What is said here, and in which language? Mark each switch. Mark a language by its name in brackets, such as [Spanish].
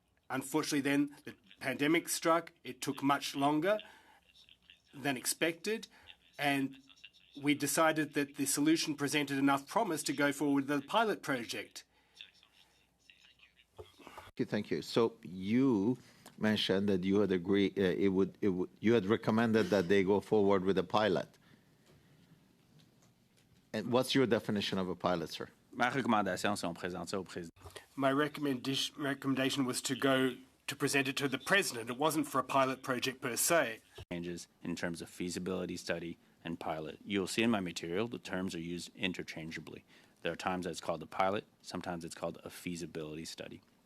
[English] Unfortunately, then the pandemic struck. It took much longer than expected, and we decided that the solution presented enough promise to go forward with the pilot project. Thank you. So you mentioned that you had agreed, you had recommended that they go forward with a pilot. And what's your definition of a pilot, sir? [French] Ma recommandation, si on présente ça au président. [English] My recommendation was to present it to the president. It wasn't for a pilot project per se. Changes in terms of feasibility study and pilot. You'll see in my material the terms are used interchangeably. There are times that it's called a pilot, sometimes it's called a feasibility study.